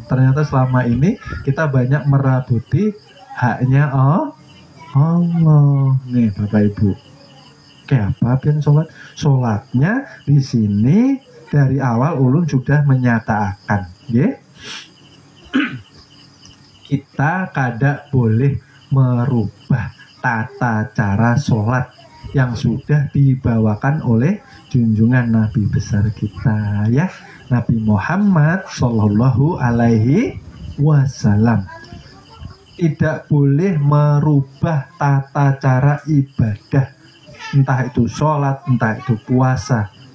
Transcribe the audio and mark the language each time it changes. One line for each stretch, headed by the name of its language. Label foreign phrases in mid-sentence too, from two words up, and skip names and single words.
Banjar: Ternyata selama ini kita banyak merabuti haknya Allah. Nih Bapak Ibu, kayak apa pian sholatnya di sini dari awal ulun sudah menyatakan, kita kada boleh merubah tata cara sholat yang sudah dibawakan oleh junjungan Nabi besar kita, ya, Nabi Muhammad
Arabic: صلى الله عليه وسلم.
Indonesian: Tidak boleh merubah tata cara ibadah, entah itu sholat, entah itu puasa.